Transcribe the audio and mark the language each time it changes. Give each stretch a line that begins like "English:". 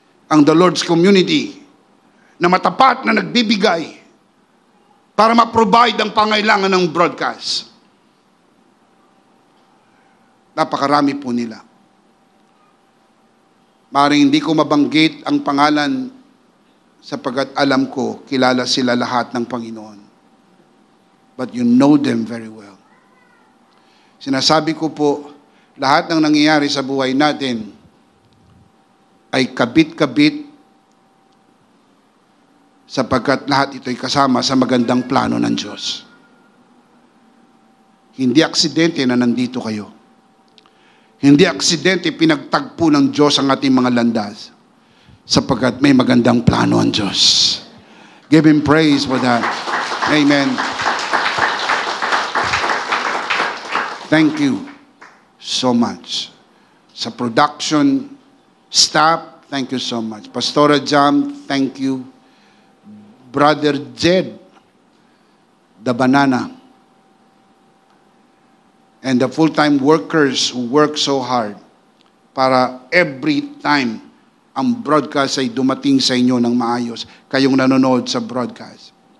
Filipino: Ang The Lord's Community na matapat na nagbibigay para ma-provide ang pangailangan ng broadcast. Napakarami po nila. Maring hindi ko mabanggit ang pangalan sapagkat alam ko, kilala sila lahat ng Panginoon.
English: But you know them very well.
Filipino: Sinasabi ko po, lahat ng nangyayari sa buhay natin ay kabit-kabit sapagkat lahat ito'y kasama sa magandang plano ng Diyos. Hindi aksidente na nandito kayo. Hindi aksidente pinagtagpo ng Diyos ang ating mga landas sapagkat may magandang plano ang Diyos.
English: Give Him praise for that. Amen. Thank you so much. Sa production staff, thank you so much. Pastora Jam, thank you. Brother Jed, the banana, and the full-time workers who work so hard para every time ang broadcast
Filipino: ay dumating sa inyo ng maayos, kayong nanonood sa
English: broadcast.